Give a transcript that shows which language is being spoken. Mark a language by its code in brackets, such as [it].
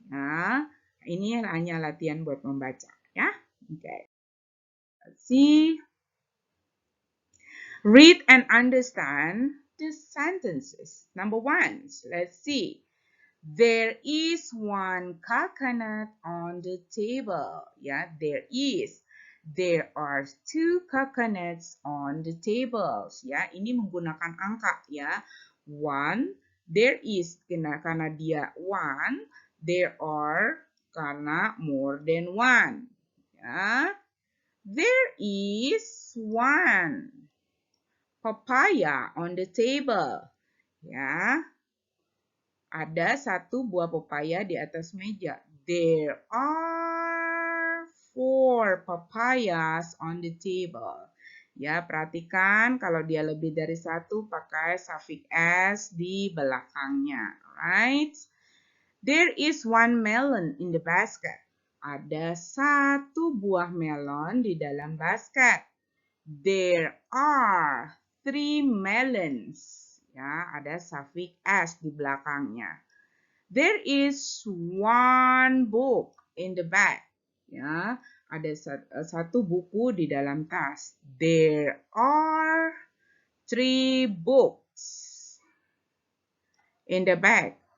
[id] Nah, ini hanya latihan buat membaca ya. [en] Okay. Let's see. Read and understand the sentences. Number 1, let's see. There is 1 coconut on the table. Ya, there is. There are 2 coconuts on the tables. [id] Ya, ini menggunakan angka ya. [en] 1, there is [id] karena dia [en] 1, there are [id] karena [en] more than 1. Ya. There is 1 papaya on the table. Ya. [id] Ada satu buah pepaya di atas meja. [en] There are 4 papayas on the table. [id] Ya, perhatikan kalau dia lebih dari satu pakai suffix s di belakangnya. [en] Alright. There is 1 melon in the basket. [id] Ada satu buah melon di dalam basket. [en] There are 3 melons. Ya, [id] ada suffix s di belakangnya. [en] There is 1 book in the bag. [id] Ya, ada satu buku di dalam tas. [en] There are 3 books in the bag.